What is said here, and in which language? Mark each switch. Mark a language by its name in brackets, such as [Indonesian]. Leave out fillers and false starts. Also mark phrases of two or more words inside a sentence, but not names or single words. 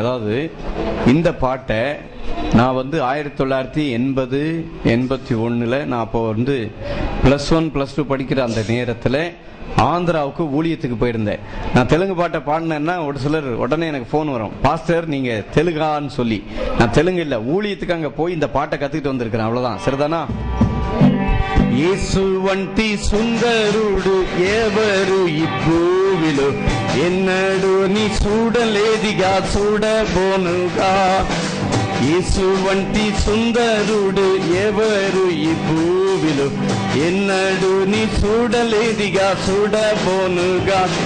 [Tamil] அதாவது இந்த பாட்டை நான் 1980, 81 நான் அப்போ +1 +2 படிக்கிற அந்த நேரத்தில் ஆந்திராவுக்கு ஊழியத்துக்கு போயிருந்தேன். நான் தெலுங்கு பாட்டை பாடினேன்னா ஒரு சிலர் உடனே எனக்கு ஃபோன் வரும், பாஸ்டர் நீங்க தெலுங்கான்னு சொல்லி. நான் தெலுங்கு இல்லை, ஊழியத்துக்கு அங்க போய் இந்த பாட்டை கத்துக்கிட்டு வந்திருக்கிறேன், அவ்வளவுதான். சரிதானா? [Telugu] యేసు వంటి సుందరుడు ఎవరు ఈ భూమిలో ఎన్నడూ నీ చూడలేదిగా, చూడబోనుగా. యేసు వంటి సుందరుడు ఎవరు ఈ భూమిలో ఎన్నడూ నీ చూడలేదిగా, చూడబోనుగా.